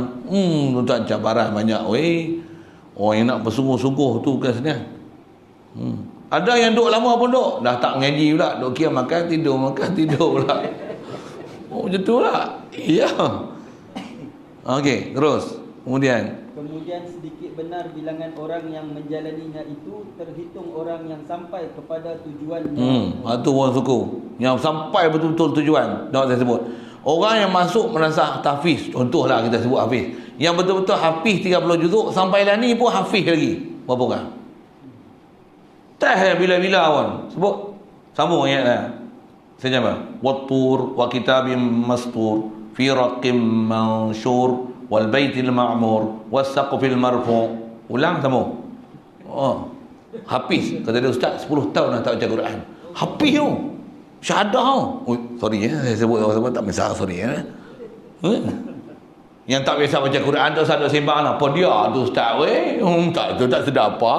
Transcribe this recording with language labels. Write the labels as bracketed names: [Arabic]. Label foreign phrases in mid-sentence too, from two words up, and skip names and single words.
[Malay] Tuan cabaran banyak weh. Orang yang nak bersungguh-sungguh tu bukan senang. Ada yang duduk lama pondok, dah tak ngaji pula, duk kira makan tidur pula. Macam tu lah. Ya. Okey, terus. Kemudian sedikit benar bilangan orang yang menjalaninya itu terhitung orang yang sampai kepada tujuan. Itu orang suku. Yang sampai betul-betul tujuan. Nak saya sebut. Orang yang masuk merasa tahfiz. Contohlah kita sebut hafiz. Yang betul-betul hafiz 30 juzuk, sampai lah ni pun hafiz lagi. Berapa orang? Teh bila-bila awal. Sebut. Sambung ayat lah. Saya jawab. [Arabic] والطور وكتاب مسطور في رق منشور والبيت المعمور والسقف المرفوع'. [Malay] Ulang sambung. Hafiz. Kata dia ustaz 10 tahun dah tak baca Quran. Hafiz tu. Syahadah tu. Sorry saya sebut tak masalah, sorry Yang tak biasa baca Quran tu sadar sembang lah. Apa dia tu ustaz weh? Tak sedar apa.